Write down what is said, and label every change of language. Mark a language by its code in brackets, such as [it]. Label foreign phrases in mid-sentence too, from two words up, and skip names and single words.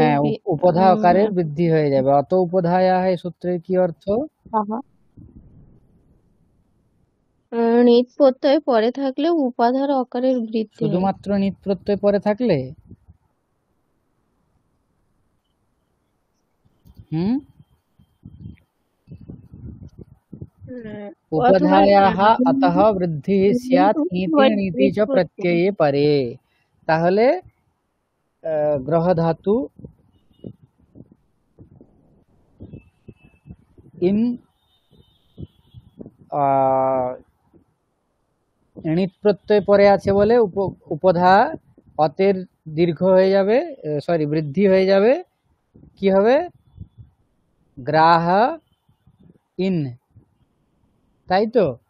[bn] হ্যাঁ উপধা অকারের বৃদ্ধি হয়ে যাবে। [sa] अत उपधायाः [bn] এই সূত্রের কি অর্থ? নিত প্রত্যয় পরে থাকলে উপাধার অকারের বৃদ্ধি হয়। শুধুমাত্র নিত প্রত্যয় পরে থাকলে? [sa] হুম उपधायाः अतः वृद्धिः स्यात् नीति नीति च प्रत्यये परे। [bn] তাহলে গ্রহ ধাতু ইন ণিত প্রত্যয় পরে আছে বলে উপধা অতের দীর্ঘ হয়ে যাবে, সরি বৃদ্ধি হয়ে যাবে, কি হবে গ্রাহ ইন, তাই তো?